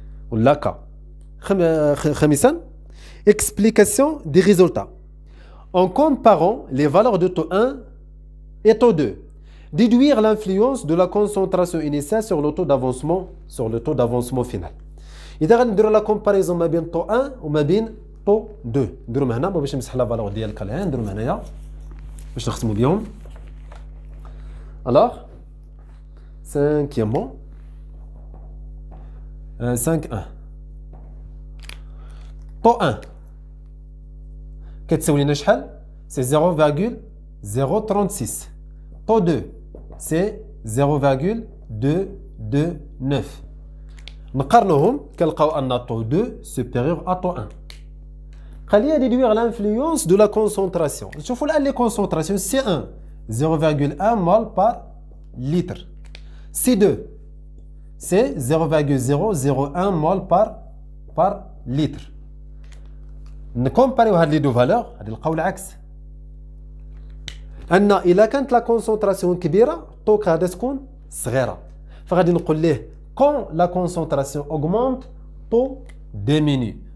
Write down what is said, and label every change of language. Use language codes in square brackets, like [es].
[ar] ولا K. [fr] خامسا explication des résultats. En comparant les valeurs de taux 1 et taux 2, déduire l'influence de la concentration initiale sur le taux d'avancement final. [ar] إذا غنديروا لا كومباريزون ما بين طو 1 وما بين طو 2 نديرهم هنا باش نمسح لا فالور ديال كالها نديرهم هنايا باش نختموا بهم. [fr] Alors cinquièmement 5.1 طو 1 [ar] كتساوي لنا شحال؟ [fr] سي 0,036. طو 2 سي 0,229. [ar] نقارنوهم كنلقاو ان طو 2 [fr] supérieur à [ar] طو 1. قال لي [fr] déduire l'influence de la concentration. [ar] نشوفوا الان [fr] لي كونسونطراسيون سي 1 0,1 mol par litre. C2 c'est 0,001 mol par litre. [ar] نكومباريو هاد لي دو فالور غادي نلقاو العكس ان الا كانت لا كونسونطراسيون كبيره طوك غادا تكون صغيره فغادي نقول ليه [fr] quand la concentration augmente taux diminue.